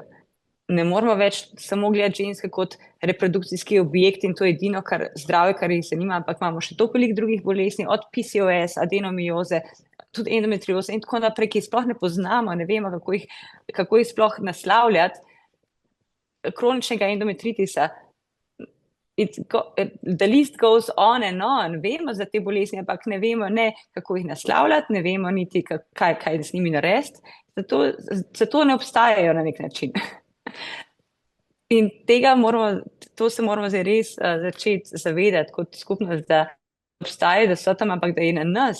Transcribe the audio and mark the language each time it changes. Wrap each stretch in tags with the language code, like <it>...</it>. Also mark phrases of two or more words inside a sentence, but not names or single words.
<sl>Ne moramo več samo gledati ženske kot reprodukcijski objekt in to je edino zdravje, kar jih zanima, ampak imamo še toliko drugih bolezni, od PCOS, adenomioze, tudi endometrioze in tako naprej, ki jih sploh ne poznamo, ne vemo, kako jih sploh naslavljati. Kroničnega endometritisa,</sl> <en>the list goes on and on.</en> <sl>Vemo za te bolezni, ampak ne vemo, kako jih naslavljati, ne vemo niti, kaj z njimi narediti. Zato ne obstajajo na nek način. In to se moramo zdaj res začeti zavedati kot skupnost, da obstajajo, da so tam, ampak da je na nas.</sl>